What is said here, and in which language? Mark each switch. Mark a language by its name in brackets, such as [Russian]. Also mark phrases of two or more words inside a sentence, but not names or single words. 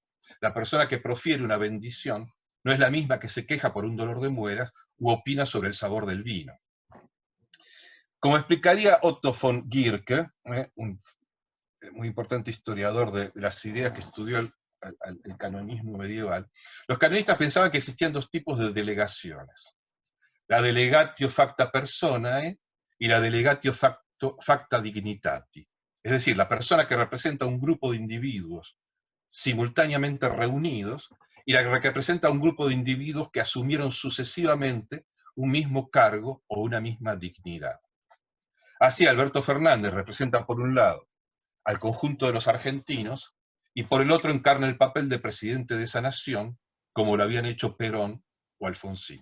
[Spanish] La persona que profiere una bendición no es la misma que se queja por un dolor de muelas u opina sobre el sabor del vino. Como explicaría Otto von Guericke, un muy importante historiador de las ideas que estudió el canonismo medieval, los canonistas pensaban que existían dos tipos de delegaciones: la [Latin] delegatio facta personae [Spanish] y la [Latin] delegatio facta dignitati. [Spanish] Es decir, la persona que representa a un grupo de individuos simultáneamente reunidos y la que representa a un grupo de individuos que asumieron sucesivamente un mismo cargo o una misma dignidad. Así, Alberto Fernández representa por un lado al conjunto de los argentinos y por el otro encarna el papel de presidente de esa nación, como lo habían hecho Perón o Alfonsín.